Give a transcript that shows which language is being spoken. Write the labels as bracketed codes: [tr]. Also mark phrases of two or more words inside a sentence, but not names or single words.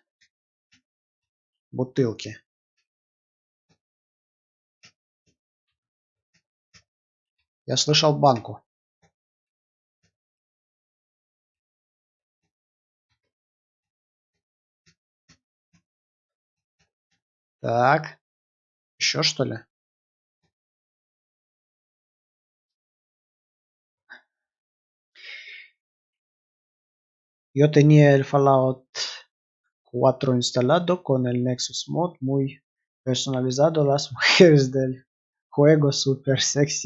[ru] Бутылки. Я слышал банку. Так. Еще что ли? [es] Yo tenía el Fallout 4 instalado con el Nexus Mod muy personalizado. Las mujeres del juego super sexy.